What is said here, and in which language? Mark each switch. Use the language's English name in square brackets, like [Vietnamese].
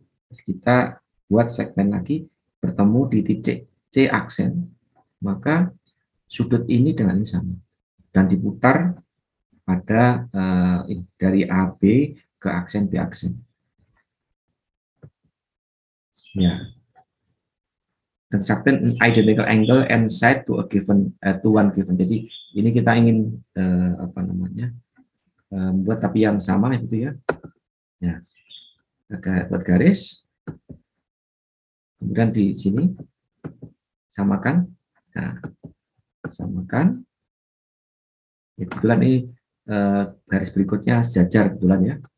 [Indonesian] Terus kita buat segmen lagi bertemu di titik C aksen, maka sudut ini dengan ini sama dan diputar pada dari AB ke aksen B aksen. Ya. [English] construct an identical angle and side to a given to one given. [Indonesian] Jadi ini kita ingin apa namanya buat tapi yang sama itu ya. Ya, buat garis. Kemudian di sini samakan. Nah, samakan. Kebetulan ini garis berikutnya sejajar kebetulan ya.